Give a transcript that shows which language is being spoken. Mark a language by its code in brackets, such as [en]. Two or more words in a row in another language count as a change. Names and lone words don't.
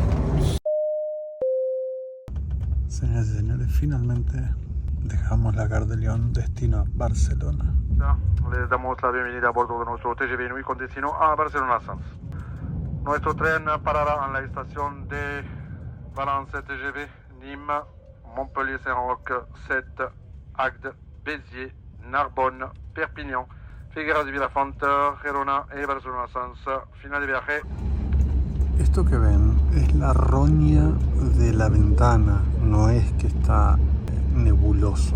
[es] Señoras y señores, finalmente dejamos la Gare de Lyon, destino a Barcelona. Les damos la bienvenida a bordo de nuestro TGV Nuit con destino a Barcelona Sants. Nuestro tren parará en la estación de Valence TGV, Nîmes, Montpellier Saint-Roch, Sète, Agde, Béziers, Narbonne, Perpignan, Figueras de Vilafante, Gerona y Barcelona Sants. Final de viaje. Esto que ven es la roña de la ventana, no es que está nebuloso.